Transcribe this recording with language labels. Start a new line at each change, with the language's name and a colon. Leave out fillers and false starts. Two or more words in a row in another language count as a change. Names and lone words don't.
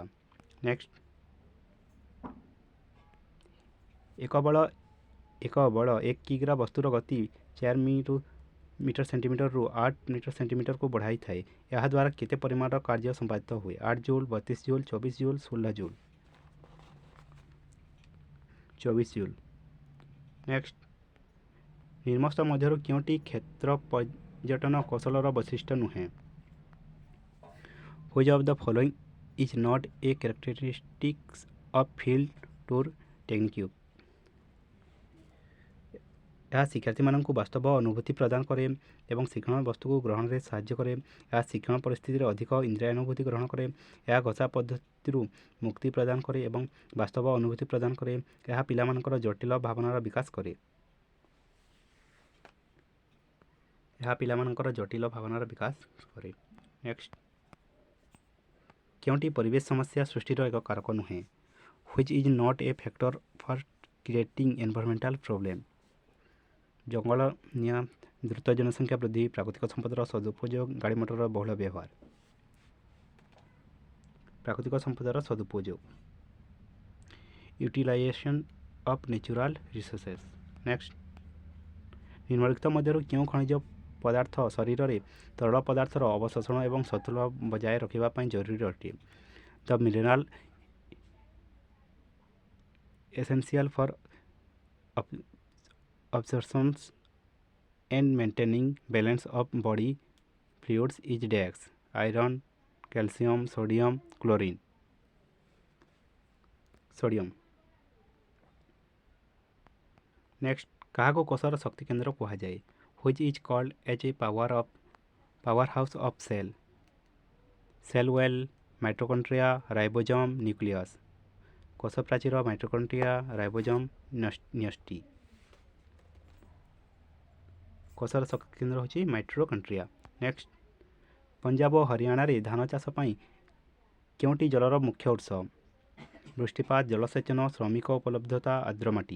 Odia: ନେକ୍ସଟ, ଏକ ବଳ 1 କିଗ୍ରା ବସ୍ତୁର ଗତି 4 ମିଟର ସେଣ୍ଟିମିଟରରୁ 8 ମିଟର ସେଣ୍ଟିମିଟରକୁ ବଢ଼ାଇଥାଏ। ଏହାଦ୍ୱାରା କେତେ ପରିମାଣର କାର୍ଯ୍ୟ ସମ୍ପାଦିତ ହୁଏ? 8 ଜୁଲ୍, 32 ଜୁଲ୍, 24 ଜୁଲ୍, 16 ଜୁଲ୍। 24 ଜୁଲ୍। ନେକ୍ସଟ, ନିମ୍ନସ୍ଥ ମଧ୍ୟରୁ କେଉଁଟି କ୍ଷେତ୍ର ପର୍ଯ୍ୟଟନ କୌଶଳର ବୈଶିଷ୍ଟ୍ୟ ନୁହେଁ?
English: Which of the following is not a characteristics of field tour technique?
Odia: ଏହା ଶିକ୍ଷାର୍ଥୀମାନଙ୍କୁ ବାସ୍ତବ ଅନୁଭୂତି ପ୍ରଦାନ କରେ ଏବଂ ଶିକ୍ଷଣ ବସ୍ତୁକୁ ଗ୍ରହଣରେ ସାହାଯ୍ୟ କରେ। ଏହା ଶିକ୍ଷଣ ପରିସ୍ଥିତିରେ ଅଧିକ ଇନ୍ଦ୍ରିୟାନୁଭୂତି ଗ୍ରହଣ କରେ। ଏହା ଘୋଷା ପଦ୍ଧତିରୁ ମୁକ୍ତି ପ୍ରଦାନ କରେ ଏବଂ ବାସ୍ତବ ଅନୁଭୂତି ପ୍ରଦାନ କରେ। ଏହା ପିଲାମାନଙ୍କର ଜଟିଳ ଭାବନାର ବିକାଶ କରେ। ନେକ୍ସଟ, କେଉଁଟି ପରିବେଶ ସମସ୍ୟା ସୃଷ୍ଟିର ଏକ କାରକ ନୁହେଁ?
English: Which is not a factor for creating environmental problem?
Odia: ଜଙ୍ଗଲ ନିଆଁ, ଦ୍ରୁତ ଜନସଂଖ୍ୟା ବୃଦ୍ଧି, ପ୍ରାକୃତିକ ସମ୍ପଦର ସଦୁପଯୋଗ, ଗାଡ଼ି ମଟରର ବହୁଳ ବ୍ୟବହାର। ପ୍ରାକୃତିକ ସମ୍ପଦର ସଦୁପଯୋଗ,
English: utilization of natural resources.
Odia: ନେକ୍ସଟ, ନିମ୍ନଲିଖିତ ମଧ୍ୟରୁ କେଉଁ ଖଣିଜ ପଦାର୍ଥ ଶରୀରରେ ତରଳ ପଦାର୍ଥର ଅବଶୋଷଣ ଏବଂ ସନ୍ତୁଳନ ବଜାୟ ରଖିବା ପାଇଁ ଜରୁରୀ ଅଟେ?
English: The mineral essential for absorption and maintaining balance of body fluids is dash: iron, calcium, sodium, chlorine. Sodium. Next,
Odia: କାହାକୁ କୋଷର ଶକ୍ତି କେନ୍ଦ୍ର କୁହାଯାଏ?
English: Which is called as a powerhouse of cell? Cell wall, mitochondria, ribosome, nucleus.
Odia: କୋଷ ପ୍ରାଚୀର, ମାଇଟୋକଣ୍ଡ୍ରିଆ, ରାଇବୋଜୋମ, ନ୍ୟୁକ୍ଲିୟସ୍। କୋଷର ଶକ୍ତି କେନ୍ଦ୍ର ହେଉଛି ମାଇଟୋକଣ୍ଡ୍ରିଆ। ନେକ୍ସଟ, ପଞ୍ଜାବ ଓ ହରିୟାଣାରେ ଧାନ ଚାଷ ପାଇଁ କେଉଁଟି ଜଳର ମୁଖ୍ୟ ଉତ୍ସ? ବୃଷ୍ଟିପାତ, ଜଳସେଚନ, ଶ୍ରମିକ ଉପଲବ୍ଧତା, ଆର୍ଦ୍ର ମାଟି।